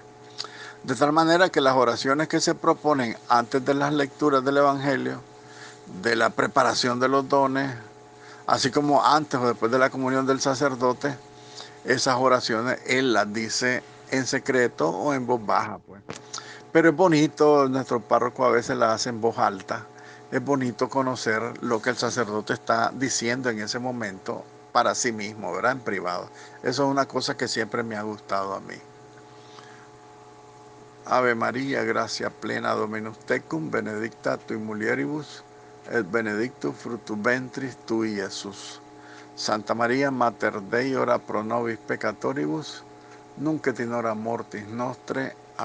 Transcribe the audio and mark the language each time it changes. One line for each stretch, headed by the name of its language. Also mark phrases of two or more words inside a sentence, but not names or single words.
Spanish: De tal manera que las oraciones que se proponen antes de las lecturas del Evangelio, de la preparación de los dones, así como antes o después de la comunión del sacerdote, esas oraciones él las dice en secreto o en voz baja, pues. Pero es bonito, nuestro párroco a veces las hace en voz alta. Es bonito conocer lo que el sacerdote está diciendo en ese momento para sí mismo, ¿verdad? En privado. Eso es una cosa que siempre me ha gustado a mí.
Latin: Ave María, gracia plena, Dominus tecum, benedicta tui mulieribus, et benedictus fructus ventris tui, Jesús. Santa María, Mater Dei, ora pro nobis peccatoribus, nunc et in hora mortis nostre.